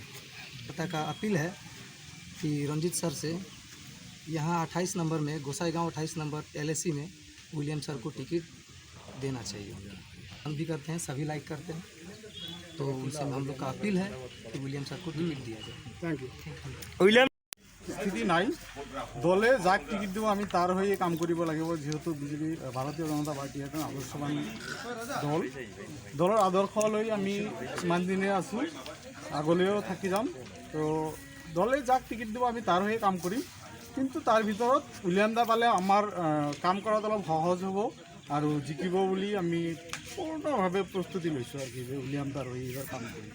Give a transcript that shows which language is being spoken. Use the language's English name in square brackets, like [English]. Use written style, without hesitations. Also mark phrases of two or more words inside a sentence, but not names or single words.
[Hindi] पता का अपील है कि रंजीत सर से यहाँ 28 नंबर में गोसाईगांव 28 नंबर LAC में विलियम सर को टिकट देना चाहिए। हम भी करते हैं, सभी लाइक करते हैं, तो उनसे हम लोग का अपील है कि विलियम सर को टिकट दिया जाए। [English] thank you. [Assamese] विलियम স্থিতি নাই, দলে যাক টিকিট দিব আমি তাৰ হৈয়ে কাম কৰিব লাগিব। যেহেতু বিজেপি ভাৰতীয় জনতা পাৰ্টি এখন আদৰ্শবান দল, দলৰ আদৰ্শ লৈ আমি ইমান দিনে আছোঁ, আগলৈও থাকি যাম। তো দলে যাক টিকিট দিব আমি তাৰ হৈয়ে কাম কৰিম, কিন্তু তাৰ ভিতৰত উইলিয়াম দা পালে আমাৰ কাম কৰাত অলপ সহজ হ'ব আৰু জিকিব বুলি আমি পূৰ্ণভাৱে প্ৰস্তুতি লৈছোঁ আৰু কি যে উইলিয়াম দাৰ হৈ এইবাৰ কাম কৰিম।